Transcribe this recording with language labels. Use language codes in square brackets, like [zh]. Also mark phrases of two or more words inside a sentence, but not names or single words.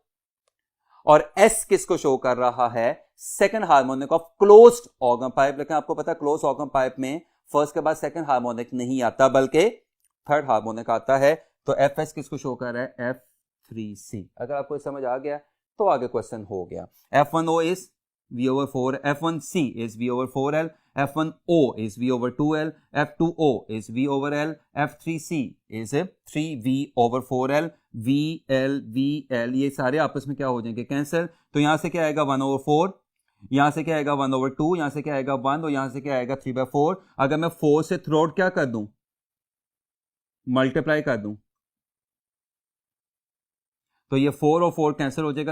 [hi] और S किसको शो कर रहा है, [en] second harmonic of closed organ pipe. [hi] लेकिन आपको पता है [en] closed organ pipe [hi] में फर्स्ट के बाद [en] second harmonic [hi] नहीं आता बल्कि [en] third harmonic [hi] आता है. तो FS किसको शो कर रहा है, F3C. अगर आपको समझ आ गया तो आगे क्वेश्चन हो गया. [en] F1O is V over 4, F1C is V over 4L, F1O is V over 2L, F2O is V over L, F3C is 3V over 4L, VL, VL [hi] ये सारे आपस में क्या हो जाएंगे, [en] कैंसिल. [hi] तो यहां से क्या आएगा 1 over 4, यहां से क्या आएगा 1 over 2, यहां से क्या आएगा 1 और यहां से क्या आएगा 3 by 4. अगर मैं 4 से थ्रू आउट क्या कर दूं, मल्टीप्लाई कर दूं, तो ये 4 और 4 कैंसिल हो जाएगा.